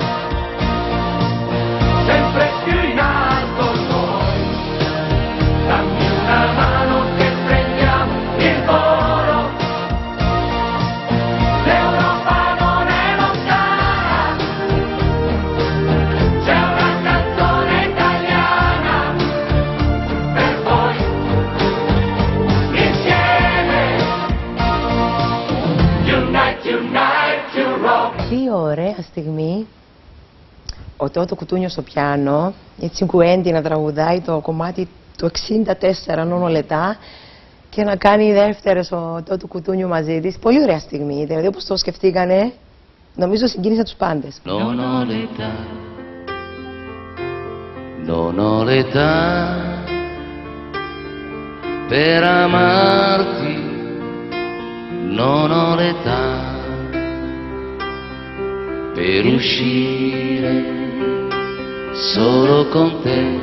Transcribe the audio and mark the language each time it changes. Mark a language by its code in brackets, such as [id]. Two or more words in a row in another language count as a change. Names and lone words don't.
[it] sempre più in alto noi, dammi una mano che prendiamo il volo, l'Europa non è lontana, c'è una canzone italiana per voi, insieme, unite, unite, [en] you rock. [el] Τι ωραία στιγμή ο Τότο Κουτούνιο στο πιάνο, η Τσιγκουέντι να τραγουδάει το κομμάτι του 64 νόνο λετά και να κάνει δεύτερες ο Τότο Κουτούνιο μαζί της. Πολύ ωραία στιγμή, δηλαδή όπως το σκεφτήκανε, νομίζω συγκίνησε τους πάντες. [it] Non ho l'età, non ho l'età per amarti, non ho l'età per uscire solo con te.